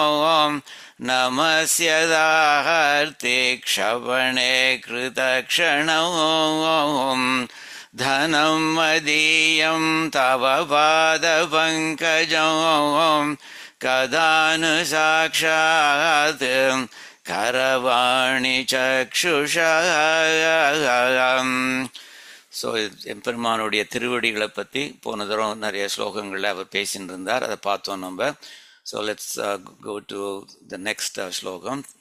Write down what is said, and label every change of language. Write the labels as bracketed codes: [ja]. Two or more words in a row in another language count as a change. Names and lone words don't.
[sa] नमस्यदाहर्ति क्षपणे कृतक्षणौ धनं मदीयं तव पादपङ्कजौ कदानु साक्षात् करवाणि चाक्षुषम्. [ta] ஸோ எம்பெருமானுடைய திருவடிகளை பற்றி போன தரம் நிறைய ஸ்லோகங்களில் அவர் பேசின்னு இருந்தார், அதை பார்த்தோம் நம்ம. [en] So let's go to the next ஸ்லோகம்.